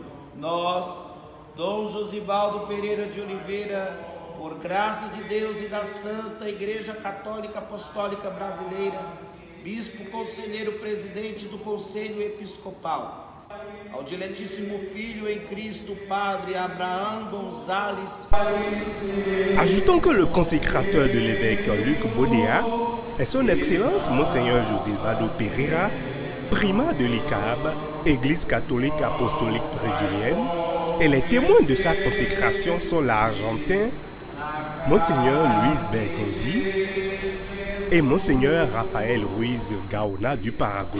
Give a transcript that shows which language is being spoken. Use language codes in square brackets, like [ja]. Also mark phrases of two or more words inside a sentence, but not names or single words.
[pt] Nós, Dom Josibaldo Pereira de Oliveira, por graça de Deus e da Santa Igreja Católica Apostólica Brasileira, Bispo Conselheiro Presidente do Conselho Episcopal, ao diletíssimo Filho em Cristo, Padre Abraão Gonzales. [fr] Ajoutons que le consécrateur de l'évêque Luc Baudéa est son Excellence Monseigneur Josilvado Pereira, primat de l'ICAB, Église catholique apostolique brésilienne, et les témoins de sa consécration sont l'Argentin Monseigneur Luis Bergonzi et Monseigneur Raphaël Ruiz Gaona du Paraguay.